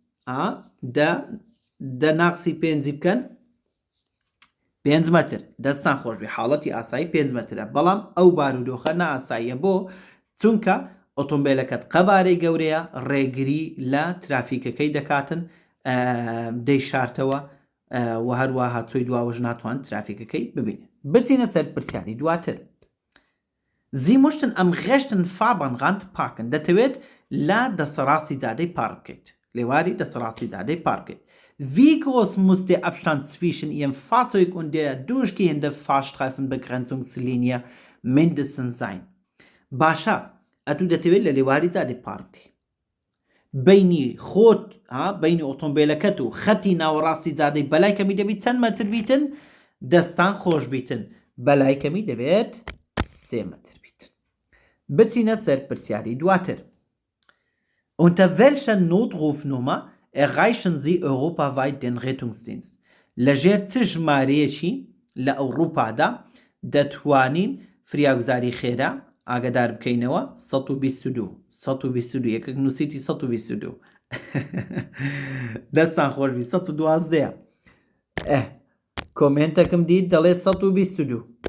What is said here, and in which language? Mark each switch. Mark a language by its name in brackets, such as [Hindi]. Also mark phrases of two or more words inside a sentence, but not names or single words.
[Central Kurdish] دە ناقسی پێنجی بکەن 5 مەتر دەستان خۆشبی حاڵەتی ئاسایی 5 مەترە بەڵام ئەو بارودۆخە نائاساییە بۆ چونکە ئۆتۆمبیلەکەت قەبارەی گەورەیە ڕێگری لە ترافیکەکەی دەکاتن دەیشارتەوە و هەروە هاتووی دواوەژ ناتوان ترافیکەکەی ببینێت بچینە سەر پرسیاری دواتر [German] Sie möchten am rechten Fahrbahnrand parken [Central Kurdish] دەتەوێت لا دەسەڕاستی جادەی پارک بکەیت لێواری دەسەڕاستی جادەی پارک بکەیت [German] Wie groß muss der Abstand zwischen Ihrem Fahrzeug und der durchgehende Fahrstreifenbegrenzungslinie mindestens sein? [Central Kurdish] باشە ئەتو دەتەوێت لە لێواری جادەی پارک بینی خۆت بینی ئۆتۆمبیلەکەت و خەتی ناوەڕاستی جادەی بەلای کەمی دەبیت چەند مەتر بیتن دەستان خۆش بیتن بەلای کەمی دەبێت 3 مەتر بیتن بچینە سەر پرسیاری دواتر [German] Unter welcher Notrufnummer erreichen Sie europaweit den Rettungsdienst [Central Kurdish] لەژێر چ ژمارەیەکی لە ئەوروپادا دەتوانین فریاگوزاری خێرا ئاگدار بکەینەوە 122 یەکێک نووسیتی 122 دەستان خۆشبی 112 کۆمنتێکم دیت دەڵێ 122